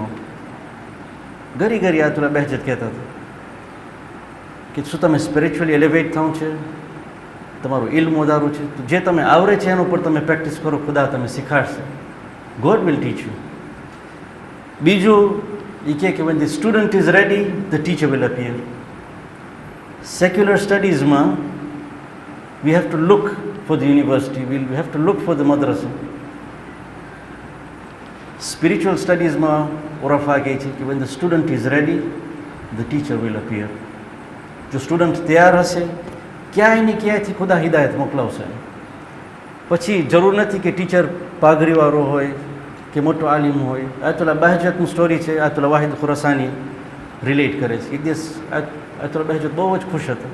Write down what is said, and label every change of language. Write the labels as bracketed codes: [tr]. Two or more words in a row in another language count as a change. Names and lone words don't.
[gu] ઘરી ઘરી આયતુલ્લા બહજત કહેતા હતા કે શું તમે [en] spiritually elevate [gu] થવું છે, તમારું ઇલ્મ વધારવું છે, તો જે તમે આવડે છે એના ઉપર તમે પ્રેક્ટિસ કરો, ખુદા તમે શીખાડશે. [en] God will teach you. [gu] બીજું એ કે [en] when the student is ready, the teacher will appear. Secular studiesમાં we have to look for the university, we have to look for the madrasa. Spiritual studiesમાં [gu] ઓરફા કહે છે કે [en] when the student is ready, the teacher will appear. [gu] જો સ્ટુડન્ટ તૈયાર હશે, ક્યાંય ને ક્યાંયથી ખુદા હિદાયત મોકલાવશે. પછી જરૂર નથી કે ટીચર પાઘડીવાળો હોય કે મોટો આલિમ હોય. આયતુલ્લા બહજતની સ્ટોરી છે, આયતુલ્લા વાહિદ ખુરાસાની રિલેટ કરે છે. એક દિવસ આયતુલ્લા બહજત બહુ જ ખુશ હતા.